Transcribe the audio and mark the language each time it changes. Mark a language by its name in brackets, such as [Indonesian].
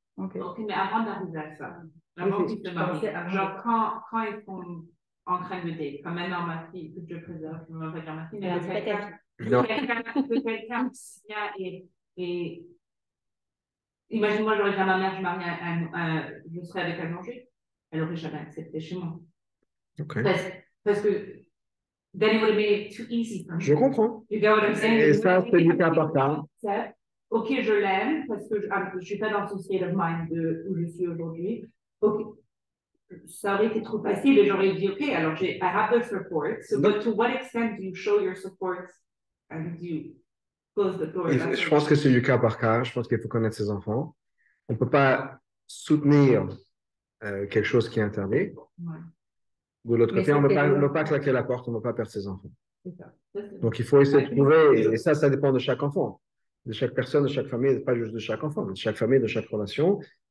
[French] Ok, mais avant d'arriver à ça, avant qu'ils se marient, genre quand ils sont en train de date, comme maintenant ma fille, que Dieu préserve, je ne veux pas dire ma fille, mais quelqu'un vient et imagine-moi, j'aurais dit à ma mère, je serais avec un non-juif, elle aurait jamais accepté chez moi. [English] Okay. [French] Parce que [English] then it would have made it too easy for me. [French] Je comprends. [English] You get what I'm saying? [French] Et ça, c'est du cas par cas. Ok, je l'aime parce que je suis pas dans ce [English] state of mind [French] où je suis aujourd'hui. Ok, ça aurait été trop facile et j'aurais dit ok, alors [English] I have the support. So, but to what extent do you show your support and do you close the door? [French] Je pense que c'est du cas par cas. Je pense qu'il faut connaître ses enfants. On ne peut pas soutenir quelque chose qui est interdit. Ouais. De l'autre côté, on ne peut pas claquer la porte, on ne peut pas perdre ses enfants. Ça. Donc, il faut essayer de trouver, et ça dépend de chaque enfant, de chaque personne, de chaque famille, pas juste de chaque enfant, mais de chaque famille, de chaque relation.